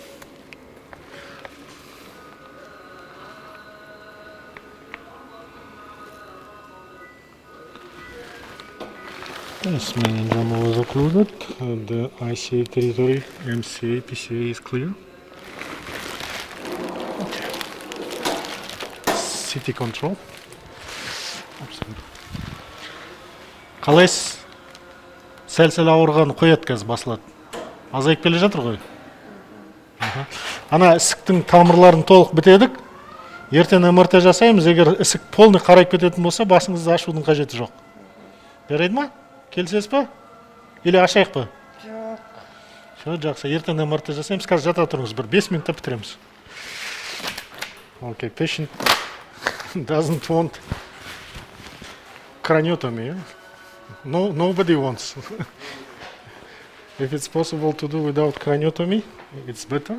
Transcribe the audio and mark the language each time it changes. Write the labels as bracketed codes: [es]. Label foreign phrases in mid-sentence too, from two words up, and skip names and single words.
[en] Yes, meningioma was occluded. The ICA territory, MCA, PCA is clear. Okay. CT control. [kk] Қалайсыз? Сәл-сәл ауырған қояды қазір басылады. Азайып келе жатыр ғой. Ана ісіктің тамырларын толық бітедік. Ертең МРТ жасаймыз. Егер ісік полный қарайып кететін болса, басыңызды ашудың қажеті жоқ. Жарайды ма? Келісесіз ба? Или ашайық па? Жоқ. Жақсы. Ертең МРТ жасаймыз. Қазір жата тұрыңыз. Бір 5 минутта бітіреміз. [en] Okay, patient doesn't want craniotomy. No, nobody wants. If it's possible to do without craniotomy, it's better.